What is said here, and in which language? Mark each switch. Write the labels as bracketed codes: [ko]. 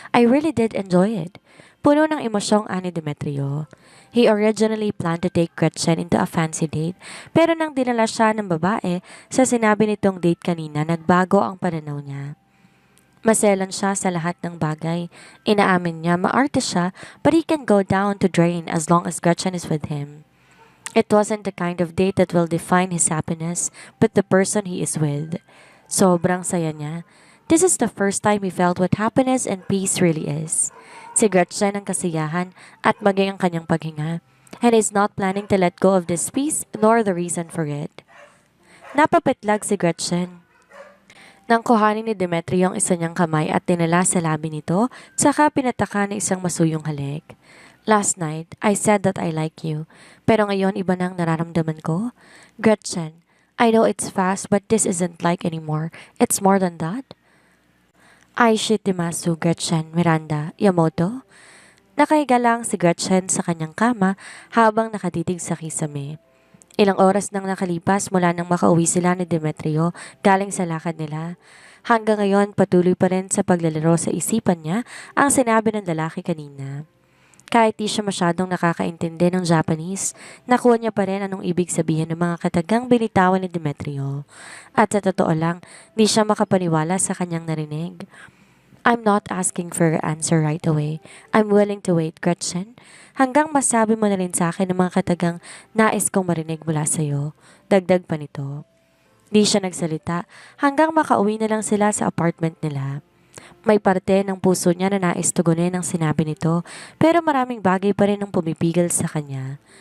[en] I really did enjoy it. [tl] Puno ng emosyong ani Demetrio. [en] He originally planned to take Gretchen into a fancy date, [tl] pero nang dinala siya ng babae sa sinabi nitong date kanina, nagbago ang pananaw niya. Maselan siya sa lahat ng bagay. Inaamin niya maarte siya, [en] but he can go down to drain as long as Gretchen is with him. It wasn't the kind of date that will define his happiness, but the person he is with. [tl] Sobrang saya niya. [en] This is the first time he felt what happiness and peace really is. [tl] Si Gretchen ang kasiyahan at maging ang kanyang paghinga, [en] and is not planning to let go of this peace nor the reason for it. [tl] Napapitlag si Gretchen. Nang kuhanin ni Demetrio ang isa niyang kamay at dinala sa labi nito, saka pinataka ng isang masuyong halik. [en] Last night, I said that I like you, [tl] pero ngayon iba na ang nararamdaman ko. [en] Gretchen, I know it's fast but this isn't like anymore. It's more than that. [ja] Ay, shitimasu, [en] Gretchen, Miranda, Yamoto. [tl] Nakahiga lang si Gretchen sa kanyang kama habang nakatitig sa kisame. Ilang oras nang nakalipas mula nang makauwi sila ni Demetrio galing sa lakad nila. Hanggang ngayon patuloy pa rin sa paglalaro sa isipan niya ang sinabi ng lalaki kanina. Kahit di siya masyadong nakakaintindi ng Japanese, nakuha niya pa rin anong ibig sabihin ng mga katagang binitawan ni Demetrio. At sa totoo lang, di siya makapaniwala sa kanyang narinig. [en] I'm not asking for your answer right away. I'm willing to wait, Gretchen. [tl] Hanggang masabi mo na rin sa akin ng mga katagang nais kong marinig mula sa'yo. Dagdag pa nito. Di siya nagsalita hanggang makauwi na lang sila sa apartment nila. May parte ng puso niya na nais tugunin ang sinabi nito, pero maraming bagay pa rin ang pumipigil sa kanya.